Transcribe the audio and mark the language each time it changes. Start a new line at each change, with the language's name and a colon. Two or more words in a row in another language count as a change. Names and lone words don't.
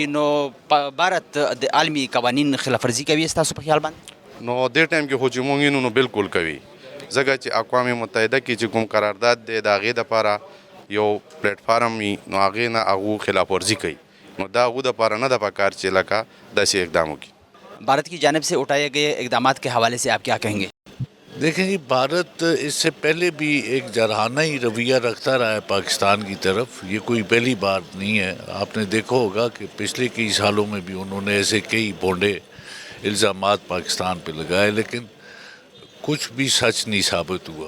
Pashto: نو بھارت د عالمي قوانین خلاف ورزي کوي ستاسو په خیال باندې؟ نو دې ټایم کې خو چې مونږ یو نو بالکل کوي, ځکه چې اقوام متحده کې چې کوم قرارداد دی د هغې دپاره یو پلیټ فارم وي, نو هغې نه هغو خلاف ورزي کوي. نو دا هغو دپاره نه ده پکار چې لکه داسې اقدام وکړي.
Urdu: بھارت کی جانب سے اٹھائے گئے اقدامات کے حوالے سے آپ کیا کہیں گے؟ دیکھیں جی, بھارت اس سے پہلے بھی ایک جارحانہ ہی رویہ رکھتا رہا ہے پاکستان کی طرف. یہ کوئی پہلی بات نہیں ہے. آپ نے دیکھا ہوگا کہ پچھلے کئی سالوں میں بھی انہوں نے ایسے کئی بھونڈے الزامات پاکستان پہ لگائے, لیکن کچھ بھی سچ نہیں ثابت ہوا.